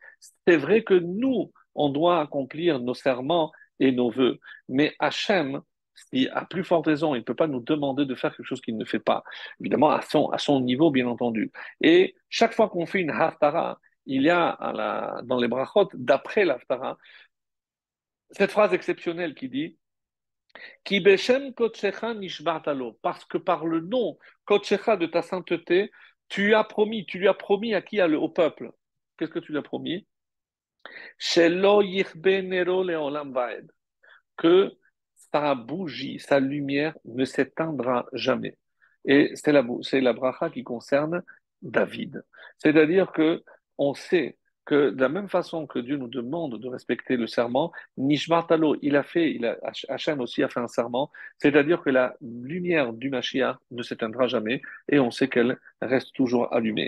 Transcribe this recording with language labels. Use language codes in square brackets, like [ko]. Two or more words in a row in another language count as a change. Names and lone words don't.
[fr] C'est vrai que nous, on doit accomplir nos serments et nos vœux, mais Hachem, si, à plus forte raison, il ne peut pas nous demander de faire quelque chose qu'il ne fait pas. Évidemment, à son niveau, bien entendu. Et chaque fois qu'on fait une haftara, il y a dans les brachot, d'après l'haftara, cette phrase exceptionnelle qui dit [he] כי בשם קדשך נשבעת לו, [fr] parce que par le nom kodshecha de ta sainteté, tu lui as promis à qui? Au peuple. Qu'est-ce que tu lui as promis? [he] שלא יכבה נרו לעולם ועד, [fr] que sa bougie, sa lumière ne s'éteindra jamais. Et c'est la bracha qui concerne David. C'est-à-dire que on sait que de la même façon que Dieu nous demande de respecter le serment, Nishmartalo, Hachem aussi a fait un serment, c'est-à-dire que la lumière du Mashiach ne s'éteindra jamais et on sait qu'elle reste toujours allumée.